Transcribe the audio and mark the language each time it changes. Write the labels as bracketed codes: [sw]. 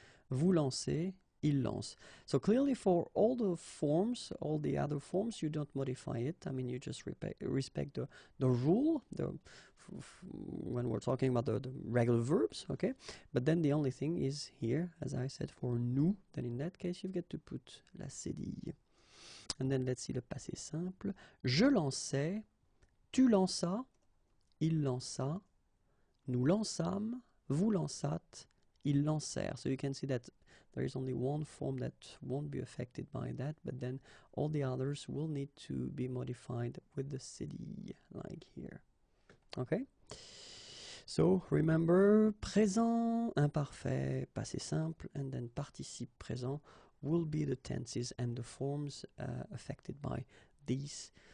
[fr] Vous lancez, il lance. [en] So clearly for all the forms, all the other forms, you don't modify it. You just respect the rule, when we're talking about the regular verbs, okay? But then the only thing is here, as I said, for nous, then in that case you get to put la cédille. And then let's see le passé simple. [fr] Je lançais, tu lanças, il lança, nous lançâmes, vous lançâtes, ils lancèrent. [en] So you can see that there is only one form that won't be affected by that, but then all the others will need to be modified with the cd, like here. Okay? So remember, présent, imparfait, passé simple, and then participe présent will be the tenses and the forms affected by these